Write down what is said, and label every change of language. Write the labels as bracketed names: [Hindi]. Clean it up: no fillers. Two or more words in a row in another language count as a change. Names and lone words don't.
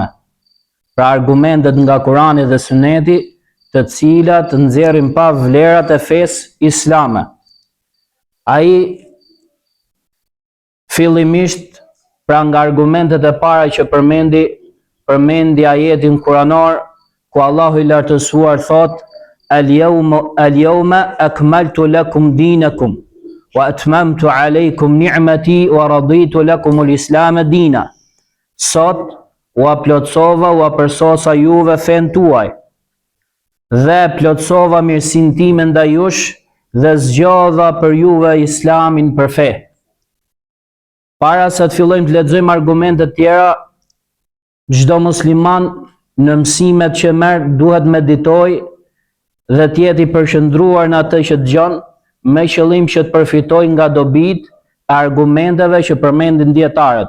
[Albanian] Pra argumentet nga Kurani dhe Suneti, të cilat nxjerrin pa vlerat e fesë islame. Ai fillimisht pra nga argumentet e para që përmendi ajetin kuranor ku Allahu I lartësuar thot: [Arabic] اليوم أكملت لكم دينكم وأتممت عليكم نعمتي ورضيت لكم الإسلام دينا. [Albanian] Sot u plotësova, u përsosa juve fen tuaj dhe plotësova mirësinë time ndaj jush dhe zgjodha për juve islamin për fe. Para se të fillojmë të lexojmë argumente tjera, çdo musliman në mësimet që merr duhet meditoj dhe të jetë I përqendruar në atë që dëgjon, me qëllim që të përfitoj nga dobit e argumenteve që përmendin dietarët.